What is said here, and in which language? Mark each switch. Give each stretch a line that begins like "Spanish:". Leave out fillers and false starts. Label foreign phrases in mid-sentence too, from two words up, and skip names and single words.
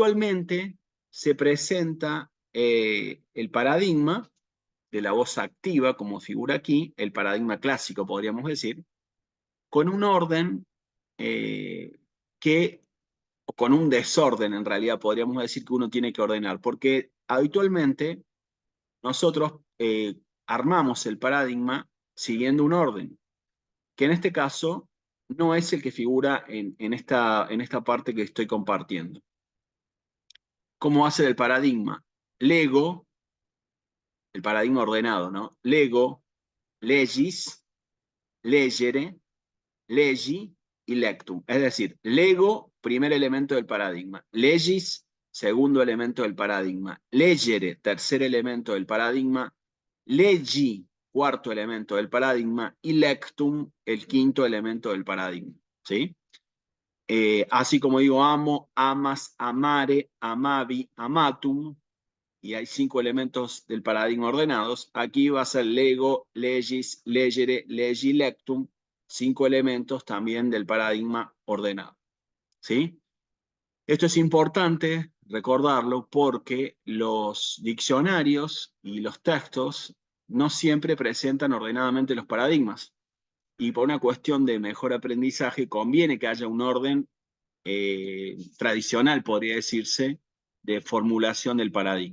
Spanish: Habitualmente, se presenta el paradigma de la voz activa, como figura aquí, el paradigma clásico, podríamos decir, con un orden o con un desorden, en realidad, podríamos decir que uno tiene que ordenar, porque habitualmente nosotros armamos el paradigma siguiendo un orden, que en este caso no es el que figura en esta parte que estoy compartiendo. ¿Cómo hace el paradigma? Lego, el paradigma ordenado, ¿no? Lego,
Latin: legis, legere, legi y lectum.
Spanish: Es decir, lego, primer elemento del paradigma. Legis, segundo elemento del paradigma. Legere, tercer elemento del paradigma. Legi, cuarto elemento del paradigma. Y lectum, el quinto elemento del paradigma. ¿Sí? Así como digo amo,
Latin: amas, amare, amavi, amatum,
Spanish: y hay 5 elementos del paradigma ordenados, aquí va a ser lego,
Latin: legis, legere, legi, lectum,
Spanish: 5 elementos también del paradigma ordenado. ¿Sí? Esto es importante recordarlo porque los diccionarios y los textos no siempre presentan ordenadamente los paradigmas. Y por una cuestión de mejor aprendizaje conviene que haya un orden tradicional, podría decirse, de formulación del paradigma.